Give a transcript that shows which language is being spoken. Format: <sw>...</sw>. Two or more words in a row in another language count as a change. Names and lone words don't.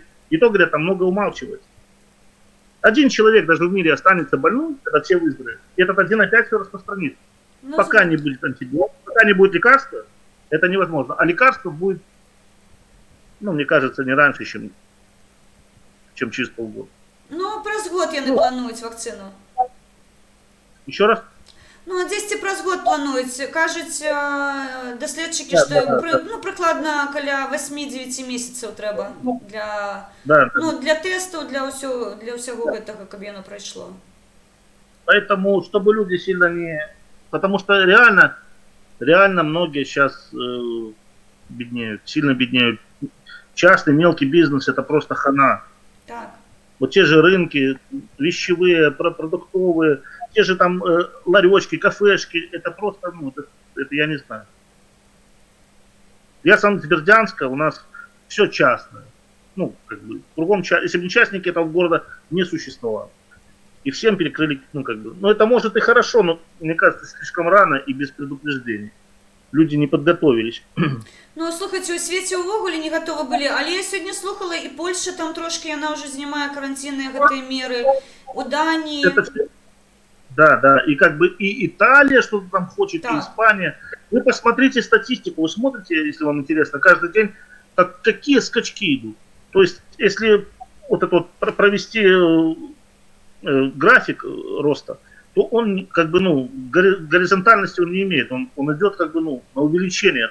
<ru>И то, говорят, там много умалчивается. Один человек даже в мире останется больным, когда все выздоровеют. И этот один опять все распространится. Ну, Пока не будет антибиотика, пока не будет лекарства, это невозможно. А лекарство будет, ну, мне кажется, не раньше, чем через полгода.</ru> <be>Ну, праз год яны плануюць вакцыну.</be> <ru>Еще раз?</ru> <be>Ну, 10 праз год плануюць. Кажуць даследчыкі,</be> <ru>Да,</ru> <be>што ну, прыкладна каля 8-9 месяцаў трэба для тэстаў, для ўсяго гэтага, каб яно прайшло.</be> <ru>Поэтому, чтобы люди сильно не... Потому что реально многие сейчас беднеют, сильно беднеют. Частный мелкий бизнес — это просто хана. Так. Вот те же рынки, вещевые, продуктовые, те же там ларечки, кафешки, это просто, ну, это я не знаю. Я сам из Бердянска, у нас все частное. Ну, как бы, кругом, если бы не частники, этого города не существовало. И всем перекрыли, ну, как бы. Ну, это может и хорошо, но, мне кажется, слишком рано и без предупреждений. Люди не подготовились.</ru> <be>Ну, слухайте, у свеце ўвогуле не гатовы былі, але я сёння слухала, і Польша там трошки, яна ўжо знімае карантинныя гэтыя меры, у Дании.</be> <ru>Да, и как бы и Италия что-то там хочет, и Испания. Вы посмотрите статистику, вы смотрите, если вам интересно, каждый день, какие скачки идут. То есть, если вот это вот провести график роста, то он как бы, ну, горизонтальности он не имеет, он идет как бы, ну, на увеличение.</ru>